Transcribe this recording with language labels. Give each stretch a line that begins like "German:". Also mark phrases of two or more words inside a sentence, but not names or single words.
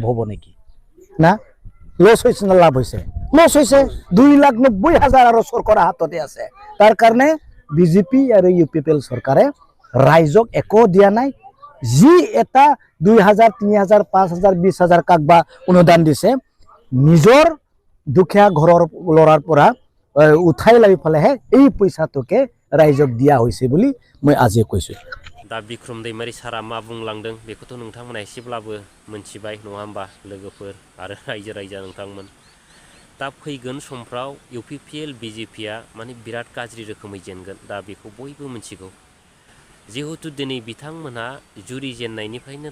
Assamese: হ'ব নেকি না লছ হৈছে না লাভ হৈছে লছ হৈছে 2,90,000 আৰু চৰকাৰৰ হাততে আছে তাৰ কাৰণে বিজেপি আৰু ইউপিপিএল চৰকাৰে ৰাইজক একো দিয়া নাই যি এটা 2,000 3,000 5,000 20,000 কাকবা অনুদান দিছে নিজৰ দুখীয়া ঘৰৰ লৰাৰ পৰা উঠাই লৈ ফেলেহে এই পইচাটোকে ৰাইজক দিয়া হৈছে বুলি মই আজি কৈছো
Bodo: दा बिक्रम दैमारि सारा मा बुंलांदों बेखौथ' नोंथांमोना एसेब्लाबो मोनथिबाय नङा होमबा लोगोफोर आरो रायजो राजा नोंथांमोन दा फैगोन समफ्राव इउपिपिएल बिजेपिआ माने बिराद गाज्रि रोखोमै जेनगोन दा बेखौ बयबो मिथिगौ जिहेतु दिनै बिथांमोना जुरिजेननायनिफ्रायनो